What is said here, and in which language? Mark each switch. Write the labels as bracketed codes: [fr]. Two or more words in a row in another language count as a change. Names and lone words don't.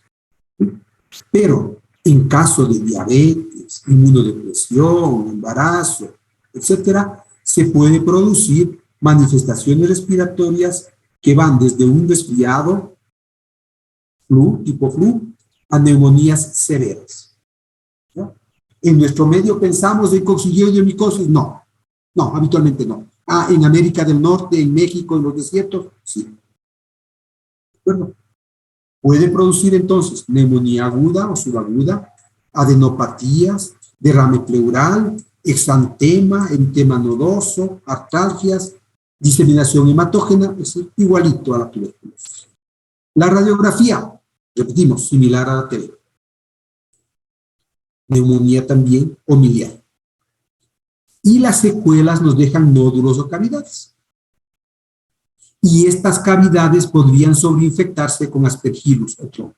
[es] Pero en caso de diabetes, inmunodepresión, embarazo, etcétera, se puede producir manifestaciones respiratorias que van desde un resfriado, tipo flu, a neumonías severas. ¿Ya? En nuestro medio pensamos en coccidioidiomycosis, no, habitualmente no. En América del Norte, en México, en los desiertos, sí. ¿De acuerdo? Puede producir entonces neumonía aguda o subaguda, adenopatías, derrame pleural, exantema, eritema nodoso, artralgias, diseminación hematógena, es decir, igualito a la tuberculosis. La radiografía, repetimos, similar a la TB. Neumonía también o miliar. Y las secuelas nos dejan nódulos o cavidades. Y estas cavidades podrían sobreinfectarse con aspergillus o tronco.